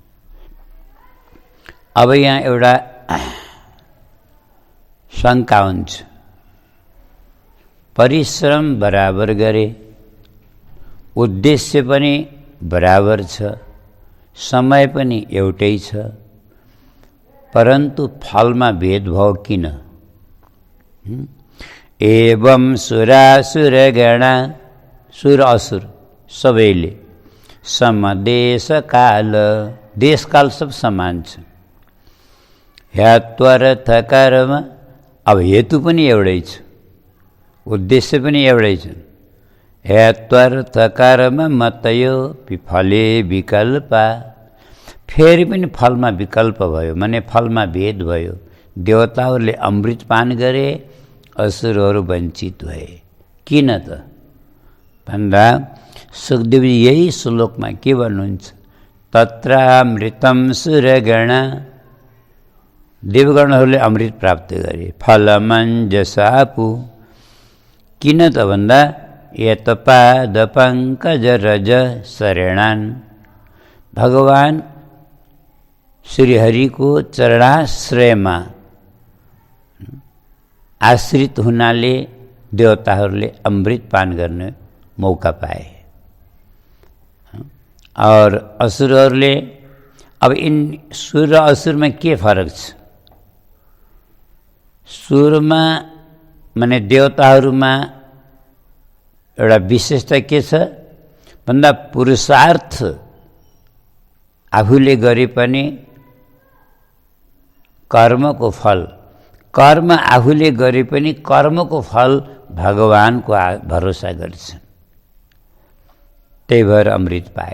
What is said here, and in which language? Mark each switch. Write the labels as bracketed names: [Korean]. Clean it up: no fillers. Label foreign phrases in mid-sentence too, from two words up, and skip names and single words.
[Hindi] अब यहाँ [Nepali] एउटा शङ्का हुन्छ, परिश्रम बराबर गरे, उद्देश्य पनि बराबर छ, समय पनि एउटै छ, परन्तु फलमा भेदभाव किन? [Sanskrit] एवं सुरासुर गणा, [Nepali] सुर असुर सबैले समदेश काल, देशकाल सब समान छ। [Sanskrit] ह्यात्वर्थ कर्म, [Nepali] अब हेतु पनि एउटै छ, उद्देश्य पनि एउटै छ। [Sanskrit] ह्यात्वर्थ कर्म मतयो फले विकल्पा, [Nepali] फेरि पनि फलमा विकल्प भयो, माने फलमा भेद भयो। देवताहरूले अमृत पान गरे, असुरहरू वञ्चित भए। किन त भन्दा सुखदेवजी यही श्लोकमा के भन्नुहुन्छ, [Sanskrit] तत्रामृतं सुरगण, [Nepali] देवगणहरूले अमृत प्राप्त गरे, फलमञ्जसापु। किन त भन्दा [Sanskrit] यतपाद पङ्कज रज शरणान्, [Nepali] भगवान श्रीहरिको चरणाश्रयमा आश्रित हुनाले देवताहरूले अमृत पान गर्ने मौका पाए। और असुरहरूले, [Hindi] अब इन [Nepali] सुर र असुरमा के फरक छ? सुरमा माने देवताहरूमा एउटा विशेषता के छ भन्दा पुरुषार्थ आफूले गरे पनि कर्मको फल, कर्म आफूले गरे पनि कर्मको फल भगवानको भरोसा गर्छन्, त्यही भएर अमृत पाए।